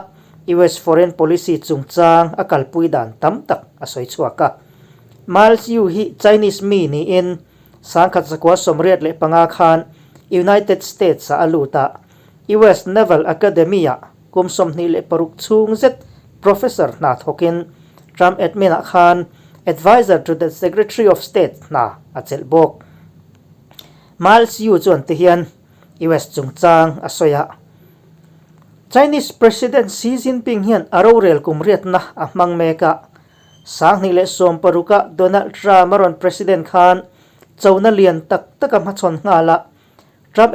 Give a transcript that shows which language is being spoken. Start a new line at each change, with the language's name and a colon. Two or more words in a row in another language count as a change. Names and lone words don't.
English: US foreign policy
Mizo: chungchang akalpui dan tam tak asoi chuaka Miles Yu hi Chinese mi ni in sangkhat zakwa somriat le panga khan United States a aluta US Naval Academia kumsom ni le paruk chung zet professor na thokin Trump admin a khan
English: advisor to the Secretary of State
Mizo: na achel bok Miles Yu chuan te hian US chungchang asoya
English: Chinese President Xi Jinping
Mizo: hian rorel kumriat na amang meka sang ni le som paruka Donald Trump maron president khan chona lian tak takam chon ngala Trump